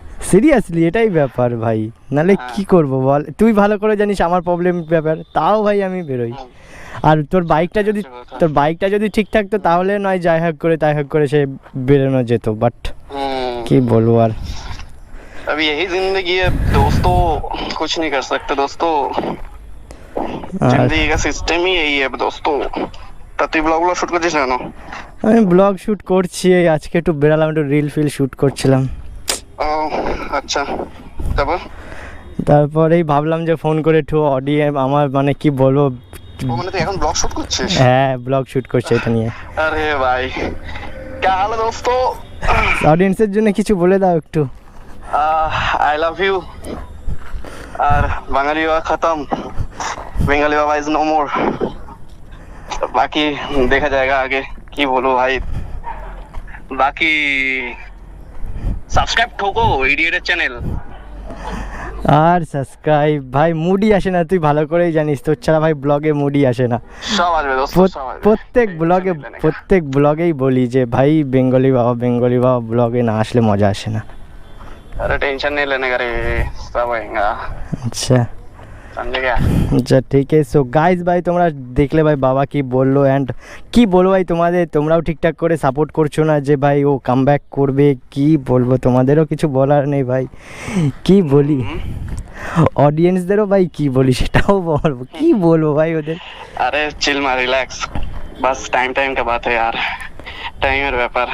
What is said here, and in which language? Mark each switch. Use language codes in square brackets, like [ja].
[bn] Seriously এটাই ব্যাপার ভাই, নাহলে কি করব বল। তুই ভালো করে জানিস আমার প্রবলেম ব্যাপার, তাও ভাই আমি বেরোই। আর তোর বাইকটা যদি ঠিক থাকতো তাহলে নয় যাই হোক করে তাই হোক করে সে বেরোনো যেত, বাট কি বলবো আর। [hi] अब यही जिंदगी है दोस्तों, कुछ नहीं कर सकते दोस्तों, जिंदगी का सिस्टम ही यही है दोस्तों। [bn] তা তুই ব্লগগুলো শুট করছিস না? আমি ব্লগ শ্যুট করছি, এই আজকে একটু বেরালাম, একটু রিল ফিল শ্যুট করছিলাম। ও আচ্ছা, তারপর? তারপরেই ভাবলাম যে ফোন করে একটু অডিও আমার মানে কি বলবো, ও মানে তুই এখন ব্লগ শুট করছিস? হ্যাঁ ব্লগ শুট করছে এটা নিয়ে। আরে ভাই [hi] क्या हाल है दोस्तों? [bn] অডিয়েন্সের জন্য কিছু বলে দাও একটু। [en] I love you. [bn] আর বাঙালি বাবা খতম, বেঙ্গলি বাবা ইজ নো মোর। [hi] बाकी देखा जाएगा आगे, [bn] की बोलो भाई। बाकी সাবস্ক্রাইব ঠোকো ইডিয়েটের চ্যানেল। আর সাবস্ক্রাইব ভাই মুডই আসে না, তুই ভালো করেই জানিস, তোর ছাড়া ভাই ব্লগে মুডই আসে না। সব আসবে দোস্ত, সব আসবে। প্রত্যেক ব্লগেই বলি যে ভাই বেঙ্গলি বাবা ব্লগে না আসলে মজা আসে না। [hi] अरे टेंशन नहीं लेने का रे, सब आएगा। [bn] আচ্ছা [hi] समझे क्या? [bn] আচ্ছা ঠিক আছে। সো গাইজ ভাই তোমরা দেখলে ভাই বাবা কি বললো, অ্যান্ড কি বলবো ভাই তোমরাও ঠিকঠাক করে সাপোর্ট করছো না যে ভাই ও কামব্যাক করবে, কি বলবো, তোমাদেরও কিছু বলার নেই ভাই, কি বলি অডিয়েন্সদেরও ভাই কি বলি সেটাও বলবো, কি বলবো ভাই ওদের। [hi] अरे चिल मार, रिलैक्स, बस टाइम का बात है यार, [bn] টাইমের ব্যাপার।